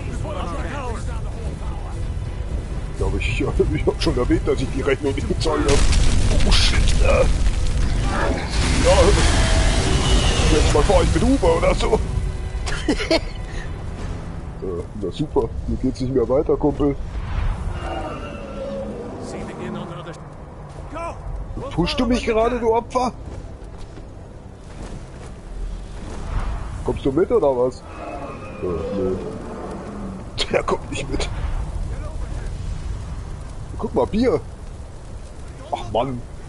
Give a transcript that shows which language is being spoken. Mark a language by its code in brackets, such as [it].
[en] Up the tower. [de] Ich glaube, ich hab schon erwähnt, dass ich die Rechnung nicht bezahlt habe. [en] Oh shit. [de] Ja, jetzt mal fahr ich mit Uber oder so. Na super, mir geht's nicht mehr weiter, Kumpel. [en] Seething in on the other. Go. [de] Pushst du mich gerade, du Opfer? Kommst du mit oder was? Nö. Der kommt nicht mit. Guck mal, Bier. Ach Mann.